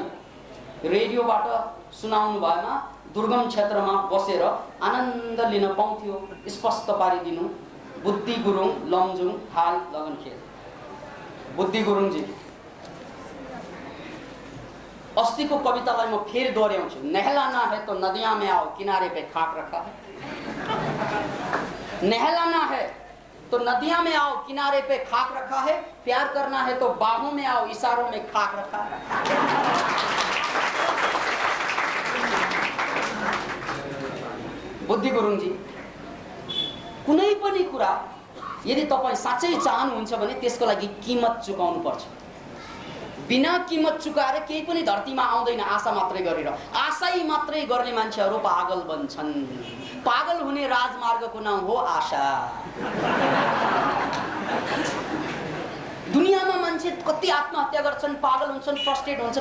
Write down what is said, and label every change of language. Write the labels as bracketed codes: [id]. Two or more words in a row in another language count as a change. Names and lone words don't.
[ne] रेडियोबाट सुनाउनु भएमा दुर्गम क्षेत्रमा बसेर आनन्द लिन पाउँथ्यो। स्पष्ट पारिदिनु। बुद्धि गुरुङ, लमजुङ, हाल लगनखेल। बुद्धि गुरुङजी, अस्तिको कवितालाई म फेरि दोहोऱ्याउँछु। [hi] नहलाना है तो नदियाँ में आओ, किनारे पे खाक रखा है। नहलाना है तो नदियाँ में आओ, किनारे पे खाक रखा है। प्यार करना है तो बाहों में आओ, इशारों में खाक रखा है। [ne] बुद्धि गुरुङजी, कुनै पनि कुरा यदि तपाईँ साँच्चै चाहनुहुन्छ भने त्यसको लागि कीमत चुकाउनु पर्छ। बिना कीमत चुकाएर केही पनि धरतीमा आउँदैन। आशा मात्रै गरेर, आशै मात्रै गर्ने मान्छेहरू पागल बन्छन्। पागल हुने राजमार्गको नाम हो आशा। दुनियामा मान्छे कति आत्महत्या गर्छन्, पागल हुन्छन्, फ्रस्ट्रेट हुन्छन्।